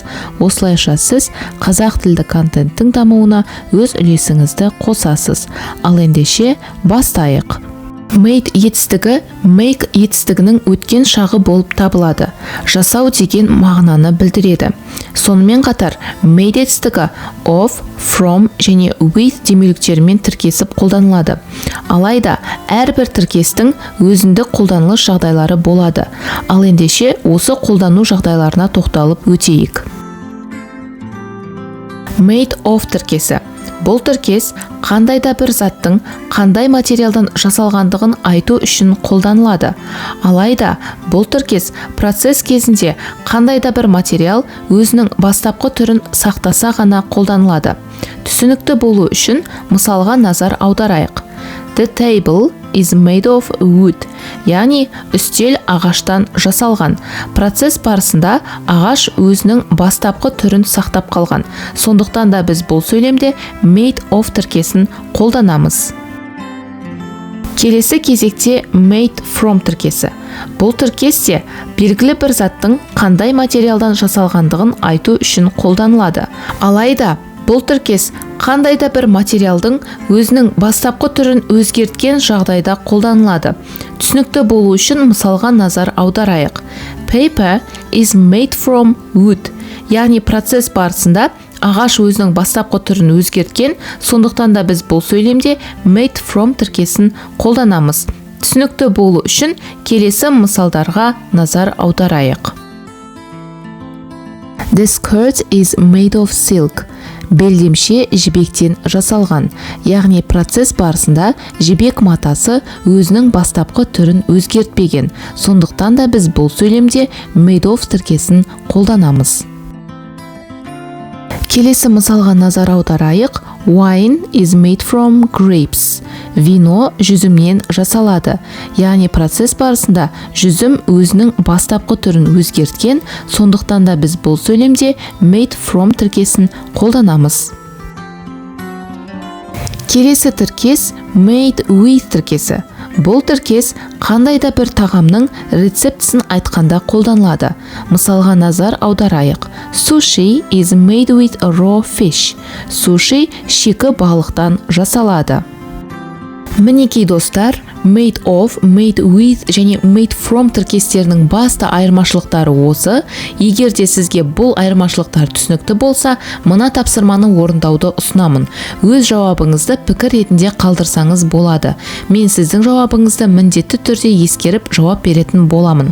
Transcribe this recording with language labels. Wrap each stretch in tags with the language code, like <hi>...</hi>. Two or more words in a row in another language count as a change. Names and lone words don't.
<kk>Осылайша сіз қазақ тілді контенттің дамуына өз үлесіңізді қосасыз. Ал ендеше бастайық. Made етістігі make етістігінің өткен шағы болып табылады. Жасау деген мағынаны білдіреді. Сонымен қатар made етістігі of, from және with демеуліктермен тіркесіп қолданылады. Алайда әрбір тіркестің өзіндік қолданылыс жағдайлары болады. Ал ендеше осы қолдану жағдайларына тоқталып өтейік.</kk> <en>Made of</en> <kk>тіркесі. Бұл тіркес қандай да бір заттың қандай материалдан жасалғандығын айту үшін қолданылады. Алайда бұл тіркес процесс кезінде қандай да бір материал өзінің бастапқы түрін сақтаса ғана қолданылады. Түсінікті болу үшін мысалға назар аударайық.</kk> <en>The table is made of wood,</en> <kk>яғни үстел ағаштан жасалған. Процесс барысында ағаш өзінің бастапқы түрін сақтап қалған. Сондықтан да біз бұл сөйлемде</kk> <en>made of</en> <kk>тіркесін қолданамыз. Келесі кезекте</kk> <en>made from</en> <kk>тіркесі. Бұл тіркесте белгілі бір заттың қандай материалдан жасалғандығын айту үшін қолданылады. Алайда бұл тіркес қандай да бір материалдың өзінің бастапқы түрін өзгерткен жағдайда қолданылады. Түсінікті болу үшін мысалға назар аударайық.</kk> <en>Paper is made from wood,</en> <kk>яғни процесс барысында ағаш өзінің бастапқы түрін өзгерткен, сондықтан да біз бұл сөйлемде</kk> <en>made from</en> <kk>тіркесін қолданамыз. Түсінікті болу үшін келесі мысалдарға назар аударайық.</kk> <en>The skirt is made of silk.</en> <kk>Белдемше жібектен жасалған, яғни процесс барысында жібек матасы өзінің бастапқы түрін өзгертпеген. Сондықтан да біз бұл сөйлемде</kk> <en>made of</en> <kk>тіркесін қолданамыз. Келесі мысалға назар аударайық.</kk> <en>Wine is made from grapes.</en> <kk>Вино жүзімнен жасалады. Яғни процесс барысында жүзім өзінің бастапқы түрін өзгерткен, сондықтан да біз бұл сөйлемде</kk> <en>made from</en> <kk>тіркесін қолданамыз. Келесі тіркес</kk> <en>made with</en> <kk>тіркесі. Бұл тіркес қандай да бір тағамның рецептісін айтқанда қолданылады. Мысалға назар аударайық.</kk> <en>Sushi is made with raw fish.</en> <kk>Суши шикі балықтан жасалады. Мінекей достар,</kk> <en>made of, made with</en> <kk>және</kk> <en>made from</en> <kk>тіркестерінің басты айырмашылықтары осы. Егер де сізге бұл айырмашылықтар түсінікті болса, мына тапсырманы орындауды ұсынамын. Өз жауабыңызды пікір ретінде қалдырсаңыз болады. Мен сіздің жауабыңызды міндетті түрде ескеріп жауап беретін боламын.</kk>